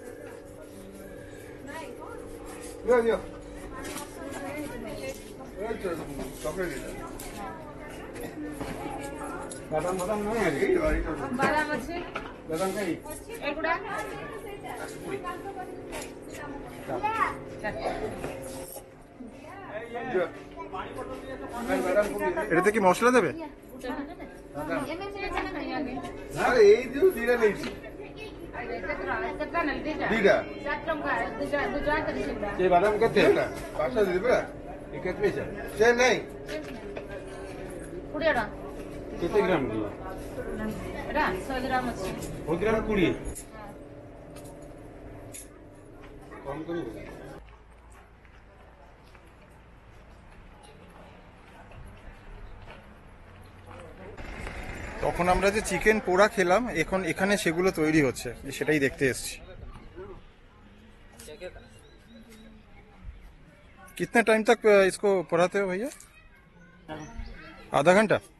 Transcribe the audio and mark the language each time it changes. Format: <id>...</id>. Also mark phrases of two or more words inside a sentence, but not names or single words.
<bn>বাদাম আছে এগুলা এটাতে কি মশলা দেবে?</bn> <or>ବାଦାମ କେତେ? 500 ଦେବେ? କେତେ ପଇସା? ସେ ନାଇଁ 20 ଟଙ୍କା କେତେ ଗ୍ରାମ? ଏଟା 100 ଗ୍ରାମ ଅଛି। 1 ଗ୍ରାମ 20 କମ କରିବ।</or> <bn>তখন আমরা যে চিকেন পোড়া খেলাম, এখন এখানে সেগুলো তৈরি হচ্ছে, সেটাই দেখতে এসেছি।</bn> <hi>कितने टाइम तक इसको पढ़ाते हो भैया? आधा घंटा?</hi>